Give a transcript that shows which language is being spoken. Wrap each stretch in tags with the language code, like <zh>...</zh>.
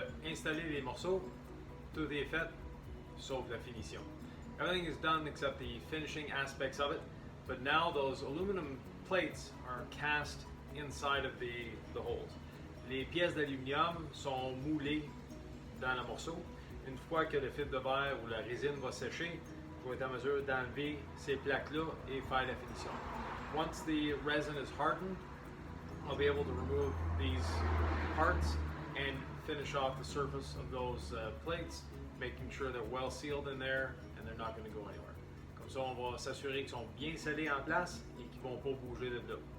<fr>installé les morceaux, tout est fait, sauf la finition.</fr> <en>Everything is done except the finishing aspects of it, but now those aluminum plates are cast inside of the holes.</en> <fr>Les pièces d'aluminium sont moulées dans le morceau. Une fois que le fil de verre ou la résine va sécher, vous êtes en mesure d'enlever ces plaques-là et faire la finition.</fr> <en>Once the resin is hardened, I'll be able to remove these parts and finish off the surface of those plates, making sure they're well sealed in there and they're not going to go anywhere.</en> <fr>Comme ça, on va s'assurer qu'ils sont bien scellés en place et qu'ils ne vont pas bouger de là.</fr>